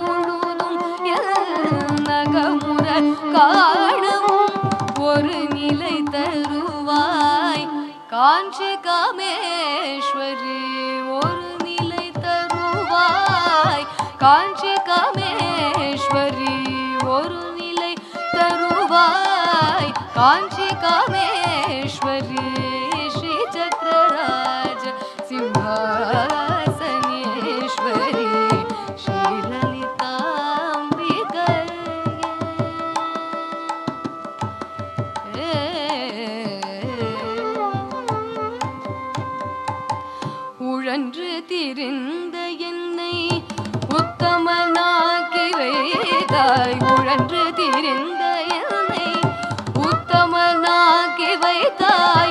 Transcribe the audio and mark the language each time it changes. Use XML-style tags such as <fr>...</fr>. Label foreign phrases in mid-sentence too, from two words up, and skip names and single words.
<ta>முழுதும் நகமுற காணவும் ஒரு நிலை தருவாய் காஞ்சி காமேஸ்வரி ஒரு நிலை தருவாய் காஞ்சி காமேஸ்வரி ஒரு நிலை தருவாய் காஞ்சி காமேஸ்வரி</ta> <sa>चक्रराज सिंहासनेश्वरी श्रीललिताम्बिकये</sa> <ta>உழன்று திரிந்த என்னை உத்தமனாக்கி வைத்தாய் உழன்று திரிந்த என்னை உத்தமனாக்கி வைத்தாய்</ta>